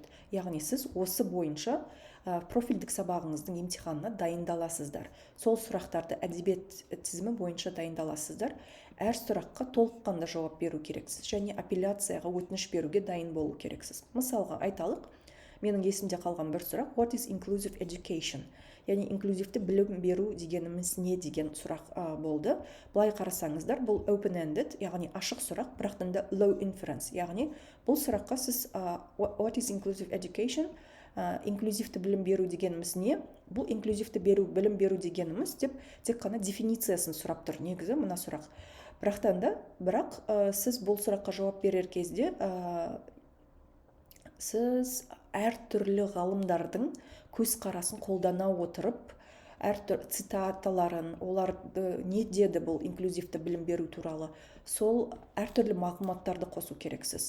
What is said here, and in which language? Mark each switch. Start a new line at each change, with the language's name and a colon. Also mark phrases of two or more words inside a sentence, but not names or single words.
Kazakh: Яғни сіз осы бойынша профильдік сабағыңыздың емтиханына дайындаласыздар. Сол сұрақтарды әдебиет тізімі бойынша дайындаласыздар. Әр сұраққа толыққанды жауап беру керексіз және апелляцияға өтініш беруге дайын болу керексіз. Мысалға айталық, менің есімде қалған бір сұрақ,
English: what is inclusive education?
Kazakh: Яғни инклюзивті білім беру дегеніміз не деген сұрақ болды. Былай қарасаңыздар, бұл open-ended, яғни ашық сұрақ, бірақ та
English: low inference.
Kazakh: Яғни бұл сұраққа сіз
English: what is inclusive education?
Kazakh: Инклюзивті білім беру дегеніміз не? Бұл инклюзивті білім беру дегеніміз деп тек қана дефинициясын сұрап тұр. Негізі мына сұрақ. Бірақ сіз бұл сұраққа жауап берер кезде сіз әртүрлі ғалымдардың көзқарасын қолдана отырып, әртүрлі цитаталарын, оларды не деді бұл инклюзивті білім беру туралы, сол әртүрлі мағлұматтарды қосу керексіз.